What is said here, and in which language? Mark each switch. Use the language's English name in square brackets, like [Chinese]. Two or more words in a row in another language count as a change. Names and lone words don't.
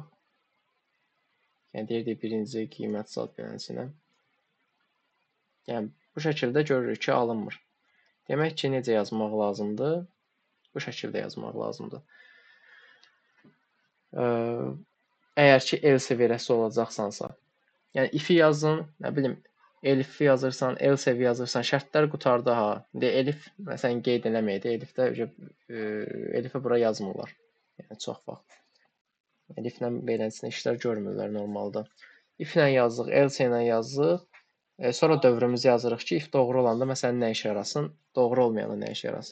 [Azerbaijani] Yəni deyirdik birinci qiymət zad belənçinə. Yəni bu şəkildə görürük ki, alınmır. Demək ki, necə yazmaq lazımdır? Bu şəkildə yazmaq lazımdır. Əgər ki, else verəsi olacaqsansa. Yəni if-i yazın, nə bilim, elif-i yazırsan, else-i yazırsan, şərtlər qutarda ha. İndi elif məsələn qeyd eləməyəcək. Elifdə elifi bura yazmırlar. Yəni çox vaxt. Eliflə beləsinə işlər görmürlər normalda. If-lə yazdıq, else-ilə yazdıq. Sonra dövrümüzü yazırıq ki, if doğru olanda məsələn nə işə yarasın, doğru olmayanda nə işə yarasın.